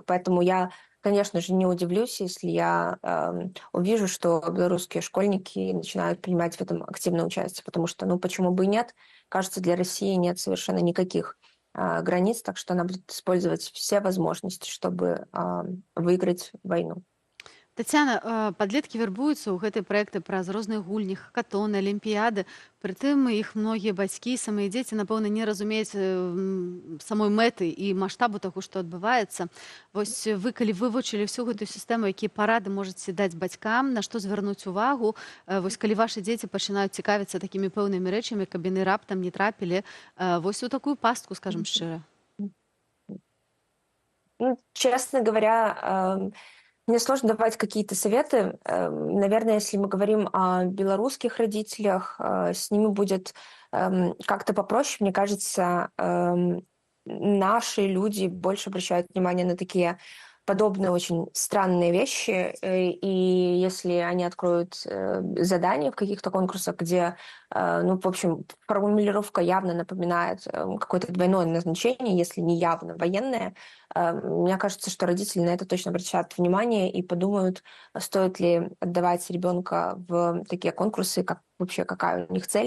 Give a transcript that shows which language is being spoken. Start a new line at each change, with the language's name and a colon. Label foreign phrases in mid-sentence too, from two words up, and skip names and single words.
Russian: Поэтому я, конечно же, не удивлюсь, если я увижу, что белорусские школьники начинают принимать в этом активное участие, потому что, почему бы и нет? Кажется, для России нет совершенно никаких границ, так что она будет использовать все возможности, чтобы выиграть войну.
Belarusian: Тацяна, падлеткі вярбуюцца ў гэтыя праекты праз розныя гульні, хакатоны, алімпіяды. Прытым іх многія бацькі, самыя дзеці, напэўна, не разумеюць самой мэты і маштабу таго, што адбываецца. Вось вы, калі вывучылі всю гэтую сістэму, якія парады можаце даць бацькам, на што звярнуць увагу, вось калі вашы дзеці пачынаюць цікавіцца такімі пэўнымі рэчамі, каб яны раптам не трапілі вось у такую пастку, скажам шчыра.
Russian: Честно говоря, мне сложно давать какие-то советы. Наверное, если мы говорим о белорусских родителях, с ними будет как-то попроще. Мне кажется, наши люди больше обращают внимание на такие подобные очень странные вещи, и если они откроют задания в каких-то конкурсах, где, ну, в общем, формулировка явно напоминает какое-то двойное назначение, если не явно военное, мне кажется, что родители на это точно обращают внимание и подумают, стоит ли отдавать ребенка в такие конкурсы, как вообще какая у них цель.